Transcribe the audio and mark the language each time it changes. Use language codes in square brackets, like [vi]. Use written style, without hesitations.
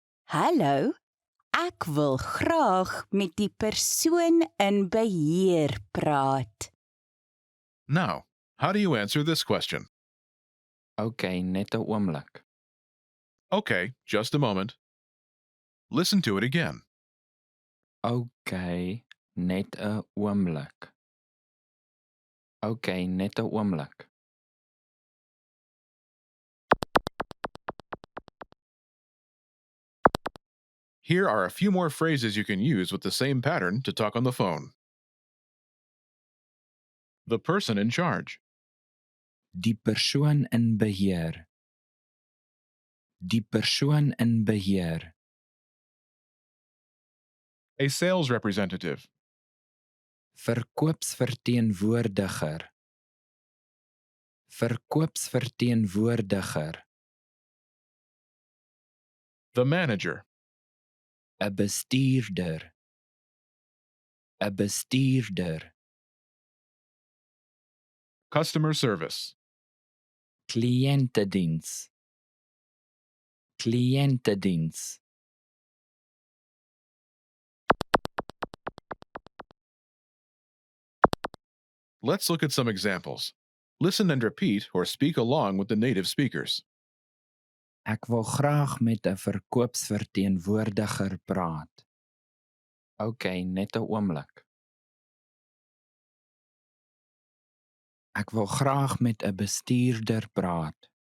[af] Hallo, ek wil graag met die persoon in beheer praat. [en] Now, how do you answer this question? [af] Okay, net 'n oomblik. [en] Okay, just a moment. Listen to it again. [af] Okay, net 'n oomblik. Okay, net 'n oomblik. [en] Here are a few more phrases you can use with the same pattern to talk on the phone. The person in charge. [af] Die persoon in beheer. Die persoon in beheer. [en] A sales representative. [af] Verkoopsverteenwoordiger. Verkoopsverteenwoordiger. [en] The manager. [af] 'n bestuurder. 'n bestuurder. [en] Customer service. [af] Kliëntediens. Kliëntediens. [en] Let's look at some examples. Listen and repeat or speak along with the native speakers. [af] Ek wil graag met 'n verkoopsverteenwoordiger praat. OK, net 'n oomblik. Ek wil graag met 'n bestuurder praat.